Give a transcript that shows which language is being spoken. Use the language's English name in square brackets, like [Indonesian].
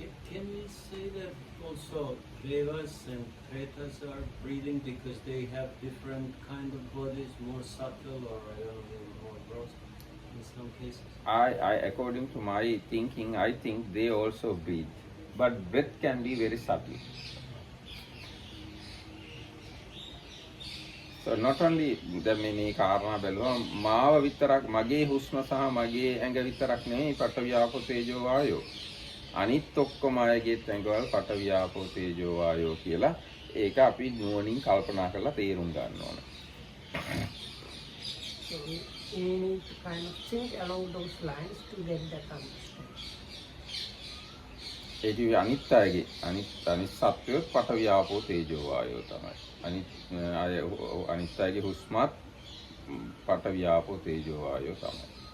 [English] Can we say that also devas and pretas are breathing because they have different kind of bodies, more subtle or I don't know, more gross in some cases? I according to my thinking, I think they also breathe, but breath can be very subtle. So not only [Sinhala] දැන් මේ කාරණා බැලුවම මාව විතරක් මගේ හුස්ම සහ මගේ ඇඟ විතරක් නෙමෙයි පඨවි ආපෝ තේජෝ වායෝ අනිත් ඔක්කොම අයගේත් ඇඟවල පඨවි ආපෝ තේජෝ වායෝ කියලා ඒක අපි නුවණින් කල්පනා කරලා තේරුම් ගන්න ඕන. [English] so we need to kind of think along those lines to get that understanding. [Sinhala] ඒ කිව්වේ අනිත් අයගේ අනිත් සත්වයොත් පඨවි ආපෝ තේජෝ වායෝ තමයි. අනිත් අයගේ හුස්මත් පඨවි ආපෝ තේජෝ වායෝ තමයි.